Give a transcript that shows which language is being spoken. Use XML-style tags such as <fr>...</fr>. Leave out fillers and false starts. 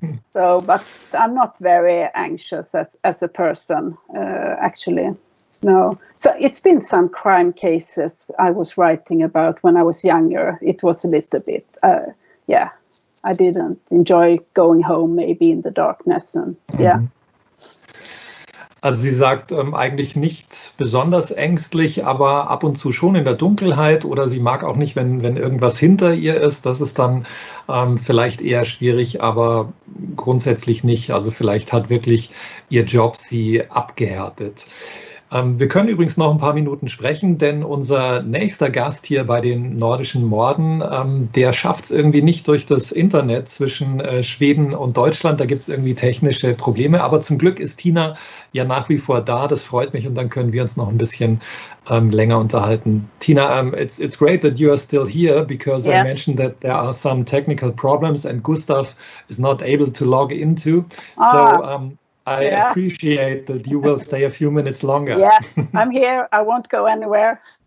<en>So, but I'm not very anxious as a person, actually. No. So it's been some crime cases I was writing about when I was younger. It was a little bit, yeah, I didn't enjoy going home maybe in the darkness. And yeah.</en> <de>Also sie sagt eigentlich nicht besonders ängstlich, aber ab und zu schon in der Dunkelheit, oder sie mag auch nicht, wenn irgendwas hinter ihr ist. Das ist dann vielleicht eher schwierig, aber grundsätzlich nicht. Also vielleicht hat wirklich ihr Job sie abgehärtet. Wir können übrigens noch ein paar Minuten sprechen, denn unser nächster Gast hier bei den nordischen Morden, der schafft es irgendwie nicht durch das Internet zwischen Schweden und Deutschland. Da gibt es irgendwie technische Probleme, aber zum Glück ist Tina ja nach wie vor da. Das freut mich, und dann können wir uns noch ein bisschen länger unterhalten.</de> <en>Tina, it's great that you are still here, because I mentioned that there are some technical problems and Gustav is not able to log into. So I appreciate that you will stay a few minutes longer. Yeah, I'm here. I won't go anywhere.</en>